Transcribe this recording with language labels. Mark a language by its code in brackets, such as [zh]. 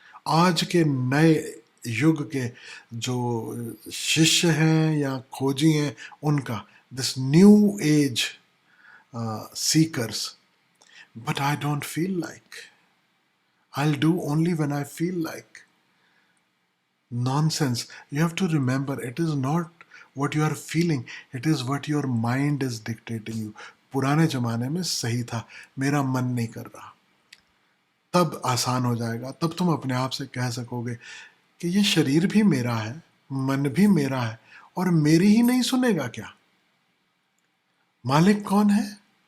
[hi] आज के नए युग के जो शिष्य हैं या खोजी हैं उनका, [en] This new age seekers, but I don't feel like, I'll do only when I feel like. Nonsense. You have to remember, it is not what you are feeling, it is what your mind is dictating you. [hi] पुराने जमाने में सही था, मेरा मन नहीं कर रहा, तब आसान हो जाएगा। तब तुम अपने आप से कह सकोगे कि ये शरीर भी मेरा है, मन भी मेरा है, और मेरी ही नहीं सुनेगा क्या? मालिक कौन है?